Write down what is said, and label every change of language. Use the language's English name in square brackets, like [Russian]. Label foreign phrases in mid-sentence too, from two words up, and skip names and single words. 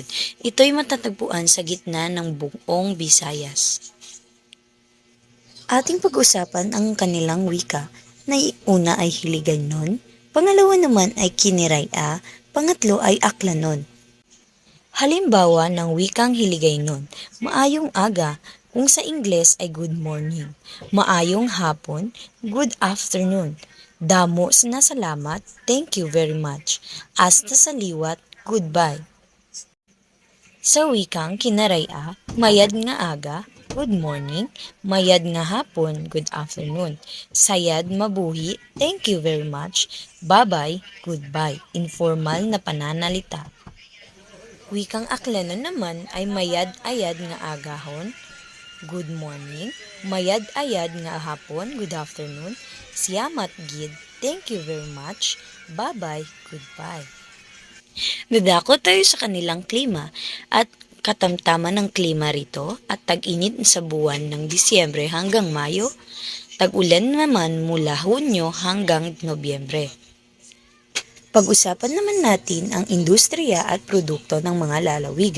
[Filipino] Ito ay matatagpuan sa gitna ng buong Visayas. Ating pag-usapan ang kanilang wika na una ay Hiligaynon, pangalawa naman ay Kiniraya, pangatlo ay Aklanon. Halimbawa ng wikang Hiligaynon, [Hiligaynon] maayong aga, [Filipino] kung sa Ingles ay [English] good morning, [Hiligaynon] maayong hapon, [English] good afternoon, [Hiligaynon] damo na salamat, [English] thank you very much, [Hiligaynon] hasta sa liwat, goodbye. [Filipino] Sa wikang Kinaraya, [Kinaray-a] mayad nga aga, [English] good morning, [Kinaray-a] mayad nga hapon, [English] good afternoon, [Kinaray-a] sayad mabuhi, [English] thank you very much, bye-bye, goodbye, informal [Filipino] na pananalita. Wikang Aklanon naman ay [Aklanon] mayad-ayad nga agahon, [English] good morning, [Aklanon] mayad-ayad nga hapon, [English] good afternoon, [Aklanon] siyamat gid, [English] thank you very much, bye-bye, goodbye. [Filipino] Dadako tayo sa kanilang klima at katamtaman ng klima rito at tag-init sa buwan ng Disyembre hanggang Mayo, tag-ulan naman mula Hunyo hanggang Nobyembre. Pag-usapan naman natin ang industriya at produkto ng mga lalawigan.